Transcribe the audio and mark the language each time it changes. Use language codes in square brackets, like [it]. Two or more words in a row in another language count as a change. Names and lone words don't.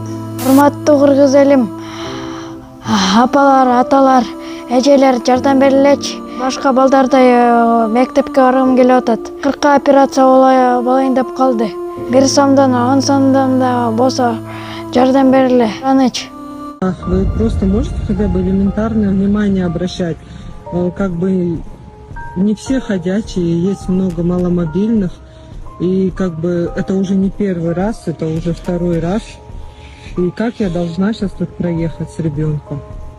[ky] Урматтуу кыргыз элим, апалар, аталар, эжелер жардам берилечи. Башка балдардай мектепке баргым келип атат. 40 операция болайын деп калды. 1 сомдон 10 сомдон да болсо жардам бериле. Анычы. [ru] Вы просто можете хотя бы элементарное внимание обращать? Как бы не все ходячие, есть много маломобильных. И как бы это уже не первый раз, это уже второй раз. И как я должна сейчас тут проехать с ребенком?